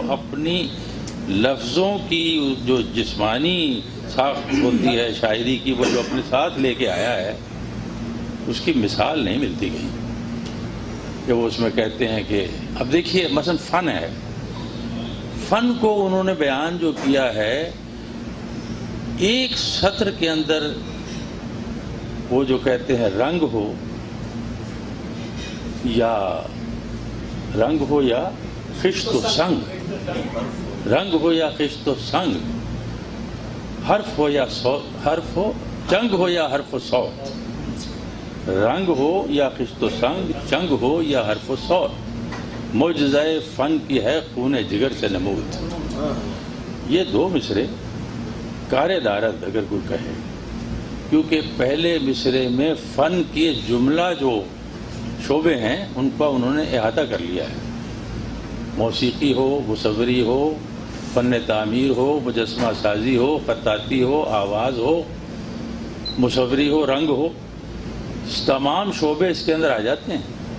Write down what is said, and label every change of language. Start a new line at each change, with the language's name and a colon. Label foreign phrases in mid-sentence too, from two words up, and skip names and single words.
Urdu: اپنی لفظوں کی جو جسمانی ساخت ہوتی ہے شاعری کی، وہ جو اپنے ساتھ لے کے آیا ہے، اس کی مثال نہیں ملتی کہیں کہ وہ اس میں کہتے ہیں کہ اب دیکھیے مثلا فن ہے، فن کو انہوں نے بیان جو کیا ہے ایک سطر کے اندر، وہ جو کہتے ہیں رنگ ہو یا خشت و سنگ، رنگ ہو یا خشت و سنگ، حرف ہو یا حرف ہو، چنگ ہو یا حرف و صوت، رنگ ہو یا خشت و سنگ، چنگ ہو یا حرف و صوت، معجزہ فن کی ہے خون جگر سے نمود۔ یہ دو مصرے
Persian: کار دارد
Urdu: اگر کوئی کہے، کیونکہ پہلے مصرے میں فن کی جملہ جو شعبے ہیں ان کا انہوں نے احاطہ کر لیا ہے، موسیقی ہو، مصوری ہو، فن تعمیر ہو، مجسمہ سازی ہو، خطاطی ہو، آواز ہو، مصوری ہو، رنگ ہو، تمام شعبے اس کے اندر آ جاتے ہیں،